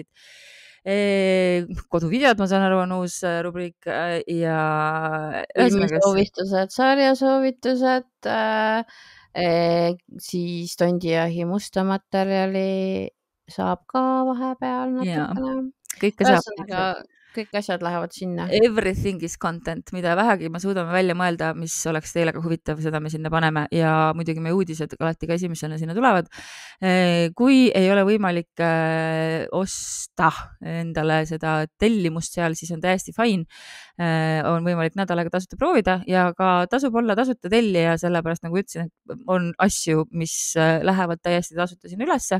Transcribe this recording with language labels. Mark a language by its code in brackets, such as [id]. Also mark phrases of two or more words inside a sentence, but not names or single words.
[et] Koduvideod, ma saan aru, on uus rubriik ja soovitused, sarjasoovitused, siis tondijahi musta materjali saab ka vahepeal natukene. Kõik asjad lähevad sinna. [en] Everything is content, [et] mida vähegi me suudame välja mõelda, mis oleks teile ka huvitav, seda me sinna paneme ja muidugi meie uudised alati ka esimesena sinna tulevad. Kui ei ole võimalik osta endale seda tellimust seal, siis on täiesti fine. On võimalik nädal aega tasuta proovida ja ka tasub olla tasuta tellija, sellepärast nagu ütlesin, et on asju, mis lähevad täiesti tasuta sinna ülesse.